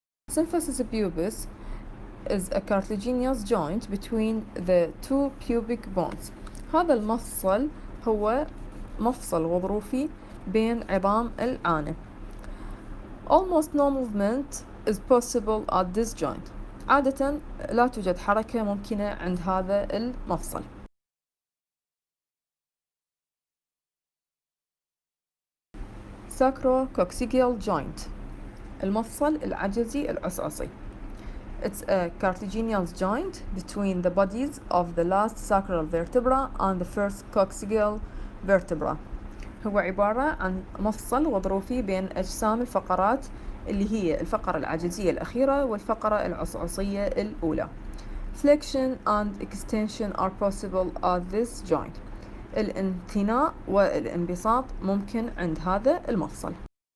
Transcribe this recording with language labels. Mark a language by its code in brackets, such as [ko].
[en] Symphysis pubis is a cartilaginous joint between the 2 pubic bones. [ar] هذا المفصل هو مفصل غضروفي بين عظام العانة. [en] Almost no movement is possible at this joint. [ar] عادة لا توجد حركة ممكنة عند هذا المفصل. [en] Sacrococcygeal joint [ar] المفصل العجزي العصعصي. [en] It's a cartilaginous joint between the bodies of the last sacral vertebra and the first coccygeal vertebra. [ar] هو عبارة عن مفصل غضروفي بين أجسام الفقرات اللي هي الفقرة العجزية الأخيرة والفقرة العصعصية الأولى. [en] Flexion and extension are possible at this joint. [ar] الانثناء والانبساط ممكن عند هذا المفصل.